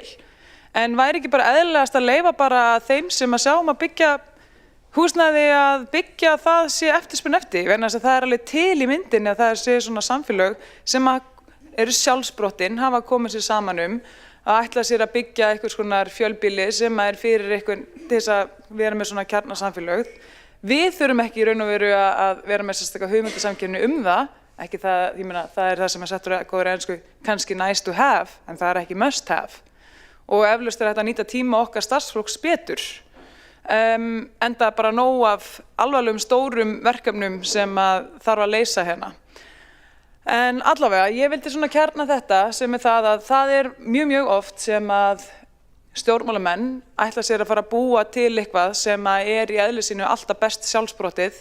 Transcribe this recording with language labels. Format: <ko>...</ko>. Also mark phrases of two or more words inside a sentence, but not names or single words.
<is>En væri ekki bara eðlilegast að leyfa bara þeim sem að sjá að byggja húsnæði að byggja það sé eftirspurn eftir, vegna þess að það er alveg til í myndinni að það sé svona samfélög sem eru sjálfsbrottin, hafa komið sér saman að ætla sér að byggja einhvers konar fjölbýli sem er fyrir einhvern til þess að vera með svona kjarnasamfélög. Við þurfum ekki í raun og veru að vera með sérstaklega hugmyndasamkeppni það, ekki það, ég meina það er það sem settur góður ensku kannski</is> <en>nice to have,</en> <is>en það er ekki</is> <en>must have.</en> <is>Og eflaust er þetta að nýta tíma okkar starfsfólks betur. Enda bara nóg af alvarlegum stórum verkefnum sem þarf að leysa hérna. En allavega, ég vildi svona kjarna þetta sem er það að það er mjög oft sem að stjórnmálamenn ætla sér að fara að búa til eitthvað sem er í eðli sínu alltaf best sjálfsbrotið.</is>